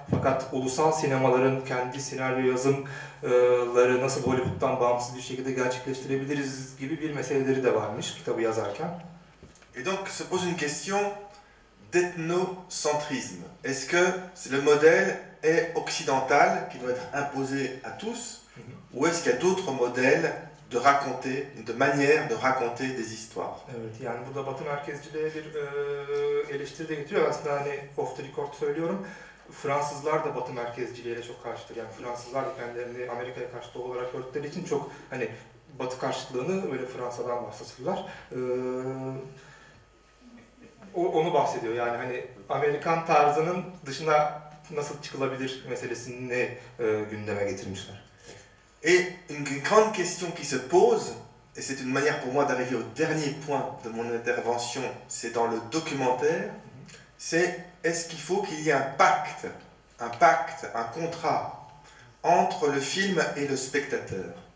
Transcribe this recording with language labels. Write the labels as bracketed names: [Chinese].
[Turkish] Fakat ulusal sinemaların kendi senaryo yazımları nasıl Hollywood'dan bağımsız bir şekilde gerçekleştirebiliriz gibi bir meseleleri de varmış kitabı yazarken. [French] Et donc se pose une question d'ethnocentrisme. Est-ce que le modèle est occidental, qui doit être imposé à tous, ou est-ce qu'il y a d'autres modèles de raconter, de manières de raconter des histoires? [Turkish] Evet, yani burada Batı merkezciliğe bir eleştiri de getiriyor. Aslında hani [English] off the record [Turkish] söylüyorum. Fransızlar da Batı merkezciliğe çok karşıtır. Yani Fransızlar da kendilerini Amerika'ya karşı doğu olarak gördükleri için çok hani Batı karşıtlığını böyle Fransa'dan bahsediyorlar. Onu bahsediyor. Yani hani Amerikan tarzının dışına nasıl çıkılabilir meselesini gündeme getirmişler. [French] Et une grande question qui se pose, et c'est une manière pour moi d'arriver au dernier point de mon intervention, c'est dans le documentaire, c'est est-ce qu'il faut qu'il y ait un pacte, un contrat entre le film et le spectateur.